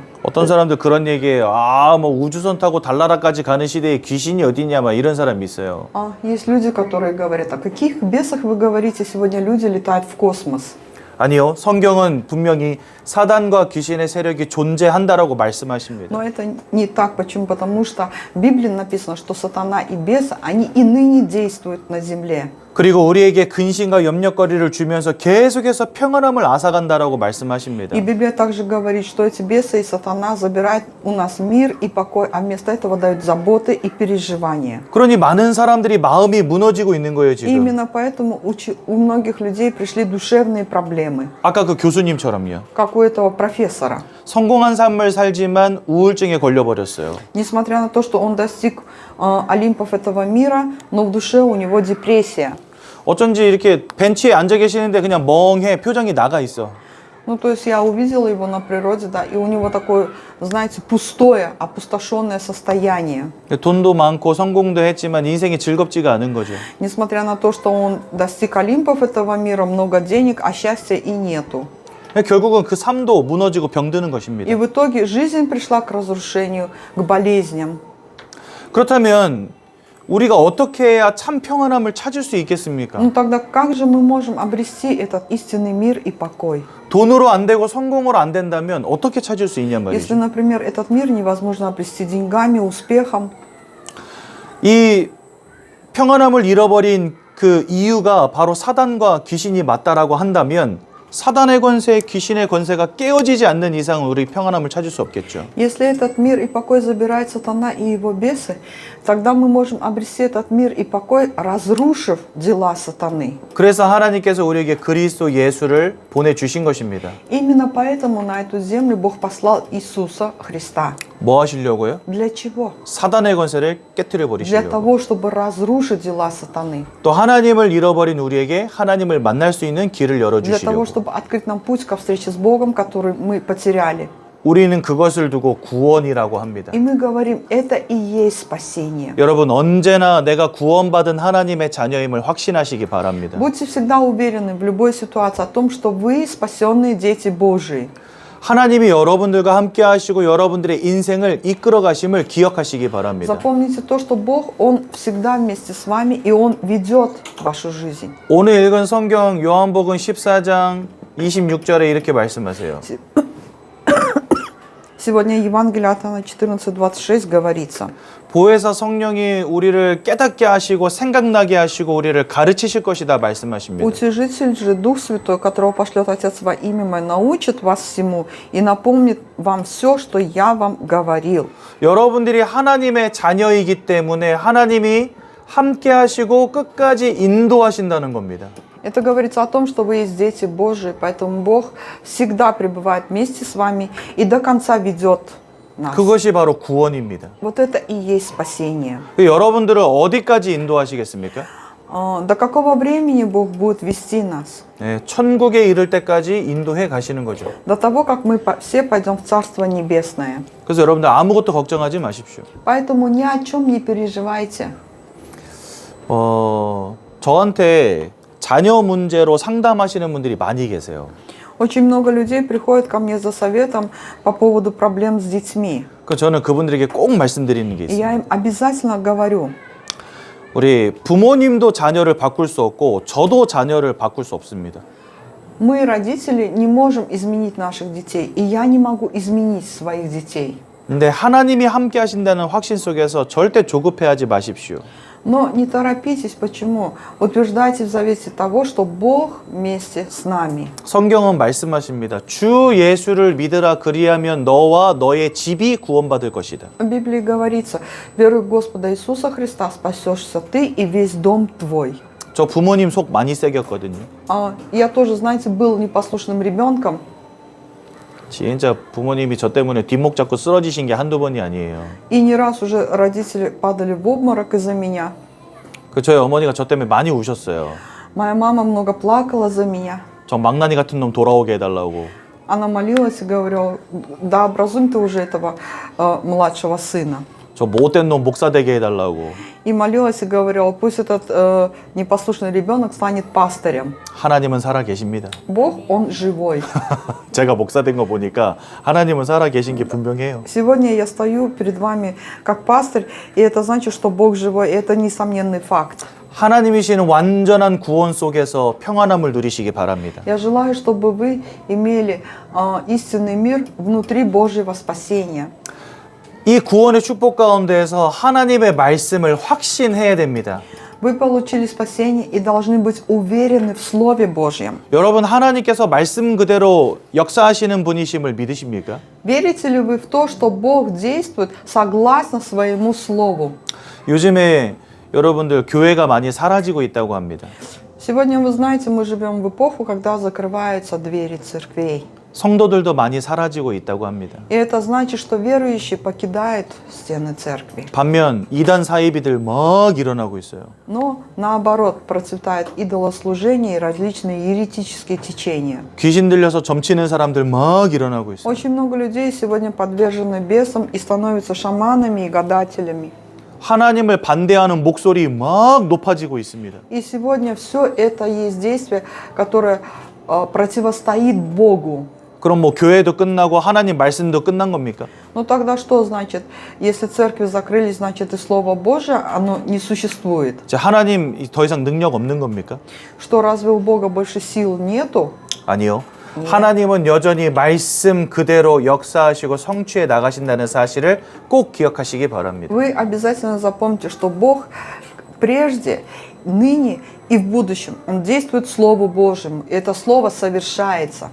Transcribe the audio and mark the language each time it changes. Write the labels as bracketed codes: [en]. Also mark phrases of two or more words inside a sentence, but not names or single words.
[ko] 어떤 사람들 그런 얘기해요. 뭐 우주선 타고 달나라까지 가는 시대에 귀신이 어디냐, 막 이런 사람이 있어요. [ru] Есть люди, которые говорят, о каких бесах вы говорите, сегодня люди летают в космос. [ko] 아니요. 성경은 분명히 사단과 귀신의 세력이 존재한다라고 말씀하십니다. [ru] Но это не так. Почему? Потому что в Библии написано, что сатана и бесы, они и ныне действуют на земле. [ko] 그리고 우리에게 근심과 염려거리를 주면서 계속해서 평안함을 앗아간다라고 말씀하십니다. [ru] И Библия также говорит, что эти бесы и сатана забирают у нас мир и покой, а вместо этого дают заботы и переживания. [ko] 그러니 많은 사람들이 마음이 무너지고 있는 거예요, [ru] И [ko] 지금. [ru] именно поэтому у многих людей пришли душевные проблемы, [ko] 아까 그 교수님처럼요. [ru] как у этого профессора. [ko] 성공한 삶을 살지만 우울증에 걸려버렸어요. [ru] Несмотря на то, что он достиг Олимпов этого мира, но в душе у него депрессия. [ko] 어쩐지 이렇게 벤치에 앉아 계시는데 그냥 멍해 표정이 나가 있어. [ru] Ну, то есть я увидела его на природе, да, и у него такое, знаете, пустое, опустошенное состояние. [ko] 돈도 많고 성공도 했지만 인생이 즐겁지가 않은 거죠. [ru] Несмотря на то, что он достиг Олимпов этого мира, много денег, а счастья и нету. [ko] 결국은 그 삶도 무너지고 병드는 것입니다. [ru] И в итоге жизнь пришла к разрушению, к болезням. [ko] 그렇다면 우리가 어떻게 해야 참 평안함을 찾을 수 있겠습니까? [ru] Ну тогда как же мы можем обрести этот истинный мир и покой? [ko] 돈으로 안 되고 성공으로 안 된다면 어떻게 찾을 수 있냔 [ru] Если, [ko] 말이죠. [ru] например, этот мир невозможно обрести деньгами, успехом, [ko] 이 평안함을 잃어버린 그 이유가 바로 사단과 귀신이 맞다라고 한다면 사단의 권세, 귀신의 권세가 깨어지지 않는 이상 우리 평안함을 찾을 수 없겠죠. [ru] если этот мир и покой забирает сатана и его бесы, тогда мы можем обрести этот мир и покой, разрушив дела сатаны. [ko] 그래서 하나님께서 우리에게 그리스도 예수를 보내주신 것입니다. [ru] Именно поэтому на эту землю Бог послал Иисуса Христа. [ko] 뭐 하시려고요? [ru] Для чего? [ko] 사단의 권세를 깨뜨려 [ru] Для [ko] 버리시려고. [ru] того, чтобы разрушить дела сатаны. [ko] 또 하나님을 잃어버린 우리에게 하나님을 만날 수 있는 길을 [ru] Для того, [ko] 열어주시려고. [ru] чтобы открыть нам путь ко встрече с Богом, который мы потеряли. [ko] 우리는 그것을 두고 구원이라고 합니다. [ru] И мы говорим, это и есть спасение. [ko] 여러분 언제나 내가 구원받은 하나님의 자녀임을 확신하시기 바랍니다. [ru] Будьте всегда уверены в любой ситуации о том, что вы спасенные дети Божии. [ko] 하나님이 여러분들과 함께 하시고 여러분들의 인생을 이끌어 가심을 기억하시기 바랍니다. [ru] Запомните то, что Бог, Он всегда вместе с вами, и Он ведет вашу жизнь. [ko] 오늘 읽은 성경 요한복음 14장 26절에 이렇게 말씀하세요. [ru] Сегодня Евангелие от Иоанна 14:26 говорится. [ko] 보혜사 성령이 우리를 깨닫게 하시고 생각나게 하시고 우리를 가르치실 것이다 말씀하십니다. [ru] Утешитель же, Дух Святой, которого пошлет Отец во имя Мое, научит вас всему и напомнит вам все, что я вам говорил. [ko] 여러분들이 하나님의 자녀이기 때문에 하나님이 함께 하시고 끝까지 인도하신다는 겁니다. [ru] Это говорится о том, что вы есть дети Божии, поэтому Бог всегда пребывает вместе с вами и до конца ведет нас. [ko] 그것이 바로 구원입니다. [ru] Вот это и есть спасение. [ko] 여러분들을 어디까지 인도하시겠습니까? [ru] До какого времени Бог будет вести нас? [ko] 네, 천국에 이를 때까지 인도해 가시는 거죠. [ru] До того, как мы все пойдем в Царство Небесное. [ko] 그래서 여러분들 아무것도 걱정하지 마십시오. [ru] Поэтому ни о чем не переживайте. [ko] 저한테 자녀 문제로 상담하시는 분들이 많이 계세요. [ru] Очень много людей приходят ко мне за советом по поводу проблем с детьми. [ko] 저는 그분들에게 꼭 말씀드리는 게 [ru] И [ko] 있습니다. [ru] я им обязательно говорю, [ko] 우리 부모님도 자녀를 바꿀 수 없고 저도 자녀를 바꿀 수 없습니다. [ru] мы, родители, не можем изменить наших детей, и я не могу изменить своих детей. [ko] 근데 하나님이 함께 하신다는 확신 속에서 절대 조급해하지 마십시오. [ru] Но не торопитесь, почему? Утверждайте в завете того, что Бог вместе с нами. [ko] 성경은 말씀하십니다. 주 예수를 믿으라 그리하면 너와 너의 집이 구원받을 것이다. [ru] В Библии говорится, веруй в Господа Иисуса Христа, спасешься ты и весь дом твой. [ko] 저 부모님 속 많이 새겼거든요. [ru] Я тоже, знаете, был непослушным ребенком. [ko] 진짜 부모님이 저 때문에 뒷목 잡고 쓰러지신 게 한두 번이 아니에요. [ru] И не раз уже родители падали в обморок из-за меня. [ko] 저희 어머니가 저 때문에 많이 우셨어요. [ru] Моя мама много плакала за меня. [ko] 저 망나니 같은 놈 돌아오게 해달라고. [ru] Она молилась и говорила, да образуй ты уже этого младшего сына. [ko] 저 못된 놈 목사 되게 해달라고. [ru] И молилась и говорила, пусть этот непослушный ребенок станет пастырем. [ko] 하나님은 살아 계십니다. [ru] Бог, Он живой. [ko] 제가 목사 된 거 보니까 하나님은 살아 계신 게 분명해요. [ru] Сегодня я стою перед вами как пастырь, и это значит, что Бог живой, и это несомненный факт. [ko] 하나님이시는 완전한 구원 속에서 평안함을 누리시기 바랍니다. [ru] Я желаю, чтобы вы имели истинный мир внутри Божьего спасения. [ko] 이 구원의 축복 가운데에서 하나님의 말씀을 확신해야 됩니다. [ru] Вы получили спасение и должны быть уверены в Слове Божьем. [ko] 여러분 하나님께서 말씀 그대로 역사하시는 분이심을 믿으십니까? [ru] Верите ли вы в то, что Бог действует согласно своему Слову? [ko] 요즘에 여러분들 교회가 많이 사라지고 있다고 합니다. [ru] Сегодня, вы знаете, мы живем в эпоху, когда закрываются двери церквей. [ko] 성도들도 많이 사라지고 있다고 합니다. [ru] И это значит, что верующие покидают стены церкви. [ko] 반면 이단 사이비들 막 일어나고 있어요. [ru] Но наоборот, процветает идолослужение и различные еретические течения. [ko] 귀신 들려서 점치는 사람들 막 일어나고 있어요. [ru] Очень много людей сегодня подвержены бесам и становятся шаманами и гадателями. [ko] 하나님을 반대하는 목소리 막 높아지고 있습니다. [ru] И сегодня все это есть действие, которое противостоит Богу. [ko] 그럼 뭐 교회도 끝나고 하나님 말씀도 끝난 겁니까? [ru] Ну тогда что значит? Если церкви закрылись, значит и Слово Божие, оно не существует. [ko] 하나님 더 이상 능력 없는 겁니까? [ru] Что, разве у Бога больше сил нету? [ko] 아니요. 하나님은 여전히 말씀 그대로 역사하시고 성취해 나가신다는 사실을 꼭 기억하시기 바랍니다. [ru] Вы обязательно запомните, что Бог прежде, ныне и в будущем, Он действует Слову Божьему, и это Слово совершается.